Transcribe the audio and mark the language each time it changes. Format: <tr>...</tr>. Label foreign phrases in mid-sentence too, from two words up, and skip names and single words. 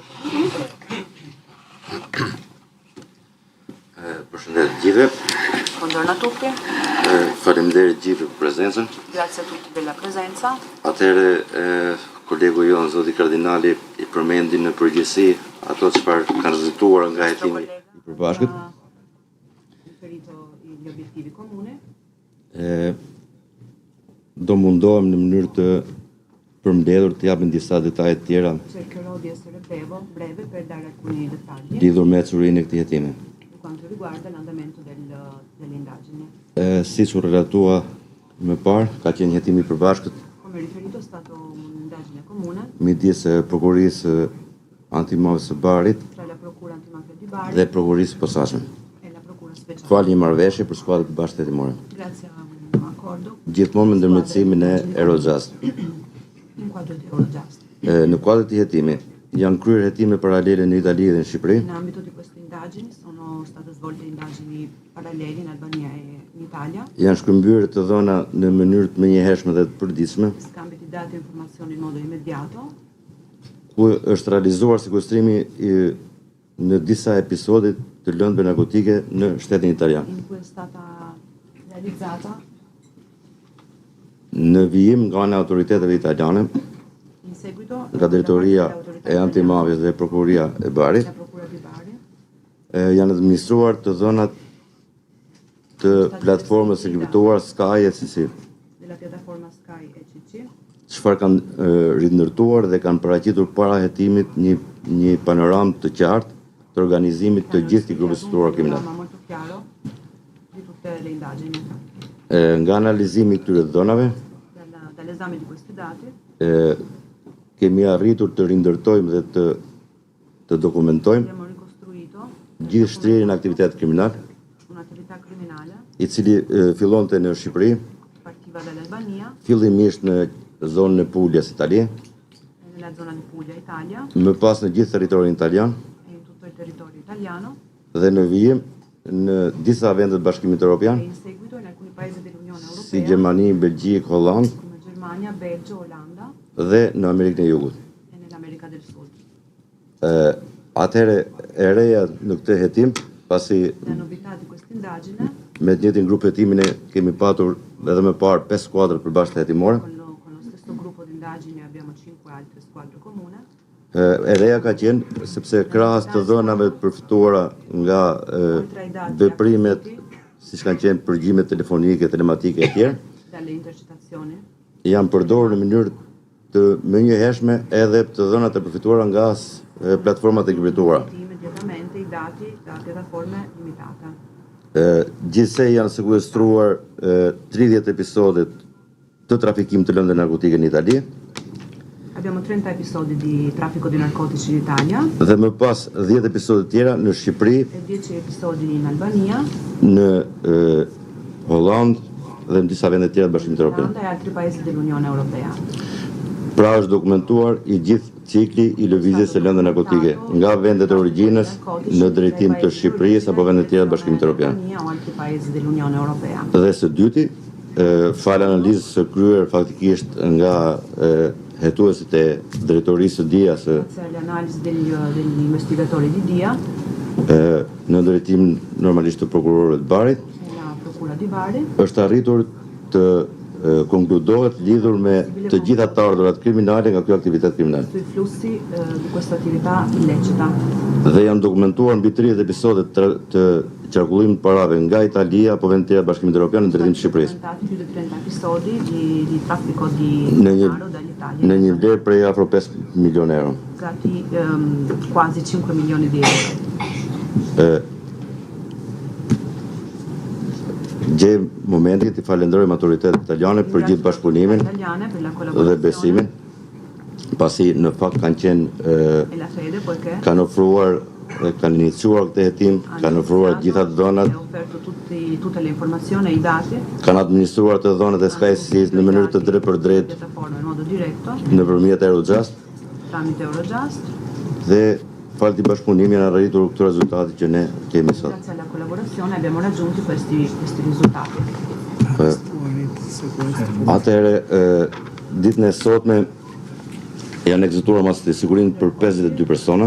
<sq>Përshëndetje gjithëve.</sq> <it>Buongiorno a tutti.</it> <sq>Faleminderit gjithë për prezencën.</sq> <it>Grazie a tutti della presenza.</it> <sq>Atëherë kolegu jon zoti kardinali I përmendi në përgjithësi ato çfarë kanë rezultuar nga hetimi I përbashkët.</sq> <it>Riferito gli obiettivi comuni.</it> <sq>Do mundohem në mënyrë të përmbledhur të japim disa detaje të tjera</sq> <it>Cercherò di essere breve per dare alcuni dettagli</it> <sq>lidhur me ecurinë e këtij hetimi.</sq> <it>per quanto riguarda l'andamento delle indagini.</it> <sq>Siç u relatua më parë, ka qenë hetimi I përbashkët</sq> <it>Come riferito è stato un'indagine comune</it> <sq>midis prokurisë antimafie së Barit</sq> <it>tra la Procura Antimafia di Bari</it> <sq>dhe prokurisë posaçme.</sq> <it>e la Procura Speciale.</it> <sq>Fal një marrëveshje për skuadrën e bashkë hetimore.</sq> <it>Grazie a un accordo</it> <sq>Gjithmonë me ndërmjetësimin e Eurojust.</sq> <it>in quadro di Eurojust.</it> <sq>Në kuadër të hetimi janë kryer hetime paralele në Itali dhe në Shqipëri.</sq> <it>In ambito di queste indagini sono state svolte indagini paralleli in Albania e in Italia.</it> <sq>Janë shkëmbyer të dhëna në mënyrë të menjëhershme dhe të përditshme,</sq> <it>Scambi di dati e informazioni in modo immediato.</it> <sq>ku është realizuar sekuestrimi në disa episode të lëndëve narkotike në shtetin italian.</sq> <it>In cui è stata realizzata</it> <sq>Në vijim nga ana e autoriteteve italiane,</sq> <it>in seguito</it> <sq>nga drejtoria e antimafjes dhe prokuria e Barit,</sq> <it>la Procura di Bari</it> <sq>janë administruar të dhënat të platformës së kriptuar Sky ECC,</sq> <it>della piattaforma Sky ECC</it> <sq>çfarë kanë rindërtuar dhe kanë paraqitur para hetimit një panoramë të qartë të organizimit të gjithë këtij grupi strukturar kriminal.</sq> <it>ma molto chiaro di tutte le indagini.</it> <sq>Nga analizimi I këtyre dhënave,</sq> <it>Dall'esame di questi dati</it> <sq>kemi arritur të rindërtojmë dhe të dokumentojmë</sq> <it>abbiamo ricostruito</it> <sq>gjithë shtrirjen e aktivitetit kriminal,</sq> <it>un'attività criminale</it> <sq>I cili fillonte në Shqipëri,</sq> <it>partiva dall'Albania</it> <sq>fillimisht në zonën e Puljas, Itali,</sq> <it>nella zona di Puglia, Italia</it> <sq>më pas në gjithë territorin italian</sq> <it>e in tutto il territorio italiano</it> <sq>dhe në vijim në disa vende të Bashkimit Evropian,</sq> <it>e in seguito in alcuni paesi dell'Unione Europea</it> <sq>si Gjermani, Belgjikë, Holland</sq> <it>come Germania, Belgio, Olanda</it> <sq>dhe në Amerikën e Jugut.</sq> <it>e nell'America del Sud.</it> <sq>Atëherë e reja në këtë hetim, pasi</sq> <it>La novità di questa indagine</it> <sq>me të njëjtin grup hetimin e kemi patur edhe më parë 5 skuadra përbashkëta hetimore,</sq> <it>con lo stesso gruppo di indagini abbiamo 5 altre squadre comune.</it> <sq>e reja ka qenë sepse krahas të dhënave të përfituara nga veprimet siç kanë qenë përgjimet telefonike, telematike e tjerë,</sq> <it>Dalle intercettazioni</it> <sq>janë përdorur në mënyrë të menjëhershme edhe të dhënat e përfituara nga platformat e kriptuara.</sq> <it>immediatamente i dati da piattaforme limitate.</it> <sq>Gjithsej janë sekuestruar 30 episode të trafikimit të lëndëve narkotike në Itali</sq> <it>Abbiamo 30 episodi di traffico di narcotici in Italia</it> <sq>dhe më pas 10 episode tjera në Shqipëri,</sq> <it>e 10 episodi in Albania,</it> <sq>në Holland dhe në disa vende tjera të Bashkimit Evropian.</sq> <it>Olanda e altri paesi dell'Unione Europea.</it> <sq>Pra është dokumentuar I gjithë cikli I lëvizjes së lëndëve narkotike nga vendet e origjinës në drejtim të Shqipërisë apo vende tjera të Bashkimit Evropian.</sq> <it>Albania o altri paesi dell'Unione Europea.</it> <sq>Dhe së dyti, fal analizës së kryer faktikisht nga hetuesit e drejtorisë së DIA-s</sq> <it>Grazie alle analisi degli investigatori di DIA</it> <sq>në drejtim normalisht të prokurorëve të Barit,</sq> <it>e la Procura di Bari</it> <sq>është arritur të konkludohet lidhur me të gjitha të ardhurat kriminale nga ky aktivitet kriminal.</sq> <it>sui flussi di questa attività illecita.</it> <sq>Dhe janë dokumentuar mbi 30 episode të qarkullimit të parave nga Italia apo vende tjera të Bashkimit Evropian në drejtim të Shqipërisë.</sq> <it>Più di 30 episodi di traffico di</it> <sq>Në</sq> <it>denaro dall'Italia.</it> <sq>në një vlerë prej afro 5 milionë euro.</sq> <it>Stati quasi 5 milioni di euro.</it> <sq>Gjej momentin të falenderojmë autoritetet italiane për gjithë bashkëpunimin</sq> <it>Italiane per la</it> <sq>dhe</sq> <it>collaborazione</it> <sq>besimin, pasi në fakt kanë qenë</sq> <it>e la fede poiché</it> <sq>kanë ofruar kanë iniciuar këtë hetim, kanë ofruar gjitha të dhënat,</sq> <it>ha offerto tutte le informazioni e i dati</it> <sq>kanë administruar të dhënat e SkySys në mënyrë të drejtë për drejtë</sq> <it>piattaforma in modo diretto</it> <sq>nëpërmjet Eurojust</sq> <it>tramite Eurojust.</it> <sq>dhe fal të bashkëpunimit janë arritur këto rezultate që ne kemi sot.</sq> <it>Grazie alla collaborazione abbiamo raggiunto questi risultati.</it> <sq>Atëherë ditën e sotme Janë ekzekutuar masat e sigurimit për 52 persona</sq>